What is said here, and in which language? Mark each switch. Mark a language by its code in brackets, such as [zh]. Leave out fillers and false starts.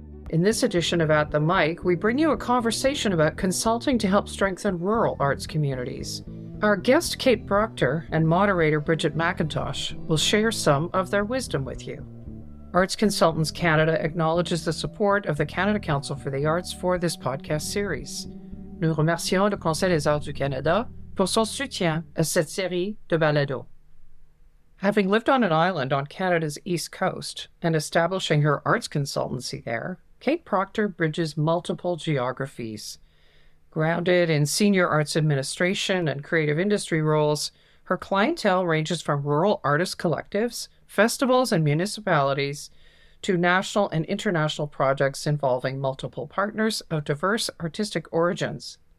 [en] In this edition of At the Mic, we bring you a conversation about consulting to help strengthen rural arts communities. Our guest, Cate Proctor, and moderator, Bridget McIntosh, will share some of their wisdom with you. Arts Consultants Canada acknowledges the support of the Canada Council for the Arts for this podcast series. [fr] Nous remercions le Conseil des Arts du Canada pour son soutien à cette série de balados. [en] Having lived on an island on Canada's east coast and establishing her arts consultancy there, Cate Proctor bridges multiple geographies. Grounded in senior arts administration and creative industry roles, her clientele ranges from rural artist collectives, festivals, and municipalities to national and international projects involving multiple partners of diverse artistic origins.